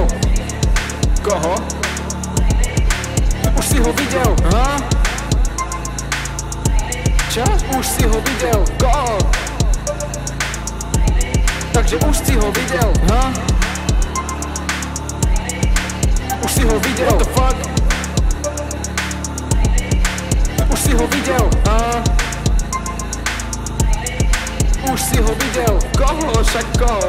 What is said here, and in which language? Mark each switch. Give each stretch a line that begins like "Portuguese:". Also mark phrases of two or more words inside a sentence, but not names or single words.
Slovak: Koho? Už si ho videl? Ha? Čo? Už si ho videl? Koho? Takže už si ho videl? Ha? Už si ho videl?
English: What the fuck?
Slovak: Už si ho videl? Ha? Už si ho videl? Koho? Však koho?